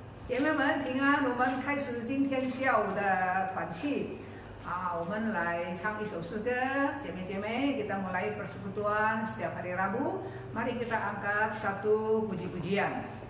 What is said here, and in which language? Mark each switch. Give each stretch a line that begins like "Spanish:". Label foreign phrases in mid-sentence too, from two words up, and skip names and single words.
Chinese: 姐妹们平安，我们开始今天下午的团契我们来唱一首诗歌。
Indonesian: 姐妹 kita mulai persekutuan setiap hari Rabu. Mari kita angkat satu puji-pujian.